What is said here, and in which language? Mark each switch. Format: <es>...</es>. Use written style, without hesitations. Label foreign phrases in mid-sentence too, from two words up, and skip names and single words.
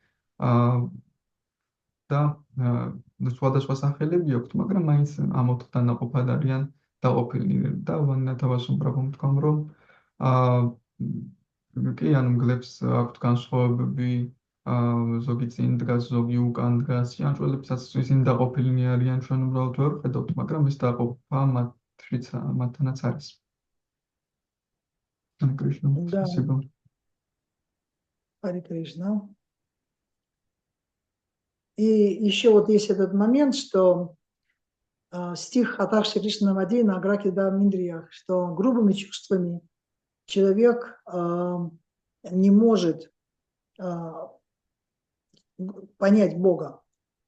<ka>და სხვადასხვა სახელები აქვთ, მაგრამ მაინც ამ ოთხთან დაყოფად არიან დაყოფილნი და ვანინათებას უბრალოდ თქვამ, რომ კი ანუ მგლებს აქვთ განსხვავებები, ზოგი წინ დგას, ზოგი უკან დგას, ჭიანჭველებსაც ისინი დაყოფილნი არიან, ჩვენ უბრალოდ ვერ ვხედავთ, მაგრამ ეს დაყოფა მათთანაც არის.</ka> <ru>Харе Кришна. Да. Спасибо. Харе Кришна. И еще вот есть этот момент, что стих Атакши Кришна Намади на Аграки Даминдриях, что грубыми чувствами человек не может понять Бога.</ru>